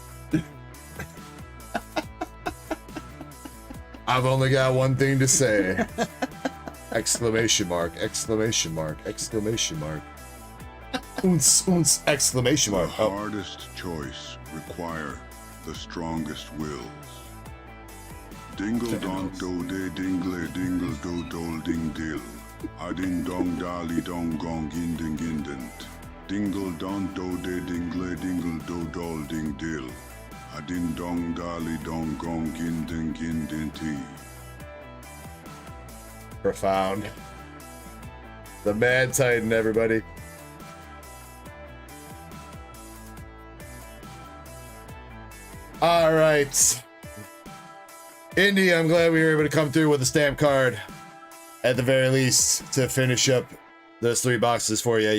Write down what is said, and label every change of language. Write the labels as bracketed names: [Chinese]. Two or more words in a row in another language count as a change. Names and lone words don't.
[English] I've only got one thing to say. Exclamation mark, exclamation mark, exclamation mark. Oons, oons, exclamation mark. The hardest choice require the strongest wills. Dingle donk do de dingle dingle do dol ding dill. Adin dong dali dong gong ginding gindent. Dingle don do de dingle dingle do dol ding dill. Adin dong dali dong gong ginding gindenti. Profound. The Mad Titan, everybody. All right. Indy, I'm glad we were able to come through with a stamp card at the very least to finish up those 3 boxes for you.